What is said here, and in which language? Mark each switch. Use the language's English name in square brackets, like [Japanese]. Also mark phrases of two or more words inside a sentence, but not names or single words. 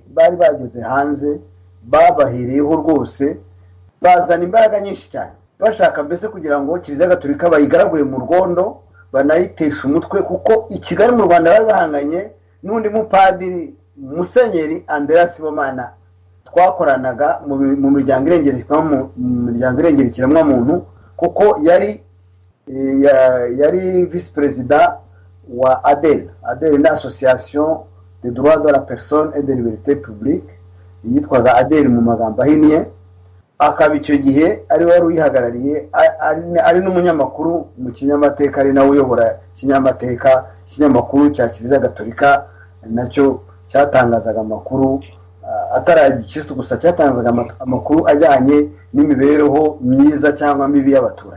[Kinyarwanda] bari bageze hanze, babahereyeho rwose, bazana imbaraga nyinshi cyane bashaka mbese kugira ngo Kiliziya Gatolika bayigaragure mu rwondo, banayitesha umutwe, kuko i Kigali mu Rwanda bari bahanganye n'undi mupadiri Musenyeri Andreas Sibomana twakoranaga mu miryango irengera ikiremwa muntu, kuko yari yari vice perezida wa ADEL. [French] ADEL ni association des droits de la personne et de liberté publique, [Kinyarwanda] yitwaga ADEL mu magambo ahinnye. Akaba icyo gihe ari wari uyihagarariye, ari n'umunyamakuru mu kinyamateka, ari nawe uyobora ikinyamakuru cya Kiliziya Gatolika, nacyo cyatangazaga amakuru ataragikristo gusa, cyatangazaga amakuru ajyanye n'imibereho myiza cyangwa mibi y'abaturage.